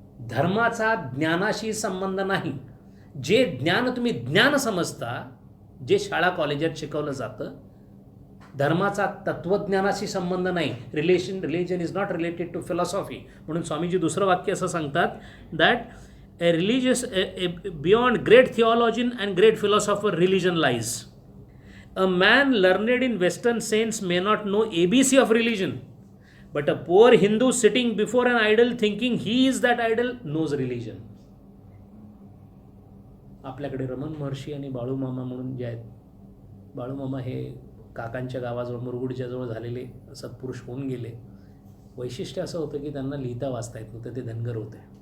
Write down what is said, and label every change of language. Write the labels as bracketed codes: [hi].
[mr] धर्माचा ज्ञानाशी संबंध नाही. जे ज्ञान तुम्ही ज्ञान समजता, जे शाळा कॉलेजात शिकवलं जातं, धर्माचा तत्वज्ञानाशी संबंध नाही. [en] Religion is not related to philosophy. [mr] म्हणून स्वामीजी दुसरं वाक्य असं सांगतात, [en] That a religious beyond great theologian and great philosopher religion lies. A man learned in Western sense may not know ABC of religion, but a poor Hindu sitting before an idol thinking he is that idol knows religion. [mr] आपल्याकडे रमण महर्षी आणि बाळूमामा म्हणून जे आहेत, बाळूमामा हे काकांच्या गावाजवळ मुरगुडच्या जवळ झालेले सत्पुरुष होऊन गेले. वैशिष्ट्य असं होतं की त्यांना लिहिता वाचता येत नव्हतं, ते धनगर होते.